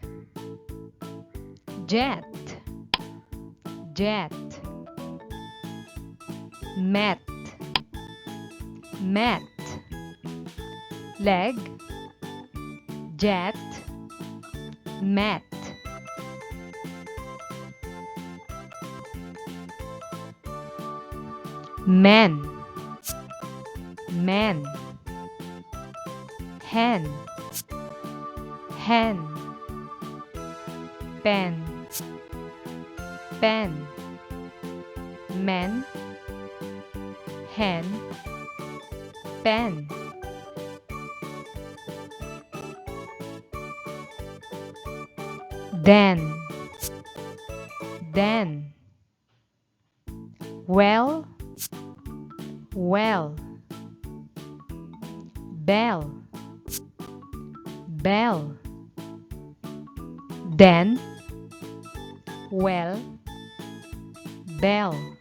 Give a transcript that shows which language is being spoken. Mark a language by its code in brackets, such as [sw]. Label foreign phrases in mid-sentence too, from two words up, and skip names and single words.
[en] Jet, jet. Met, met. Leg, jet, met. Men, men. Hen, hen. Pen, pen. Men, hen, pen. Den, den. Well, well. Bell, bell. Den, well, bell.